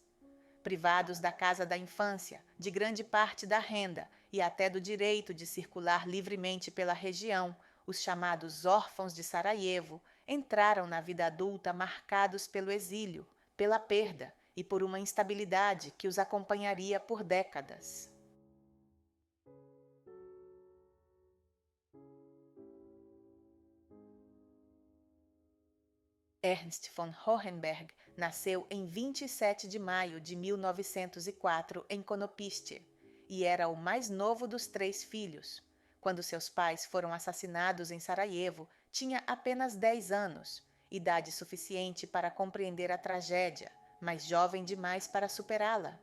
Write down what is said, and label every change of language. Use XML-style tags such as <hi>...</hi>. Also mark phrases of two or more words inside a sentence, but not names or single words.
<pt>Privados da casa da infância, de grande parte da renda e até do direito de circular livremente pela região, os chamados órfãos de Sarajevo entraram na vida adulta marcados pelo exílio, pela perda e por uma instabilidade que os acompanharia por décadas. Ernst von Hohenberg nasceu em 27 de maio de 1904 em Konopiste e era o mais novo dos 3 filhos. Quando seus pais foram assassinados em Sarajevo, tinha apenas 10 anos, idade suficiente para compreender a tragédia, mas jovem demais para superá-la.</pt>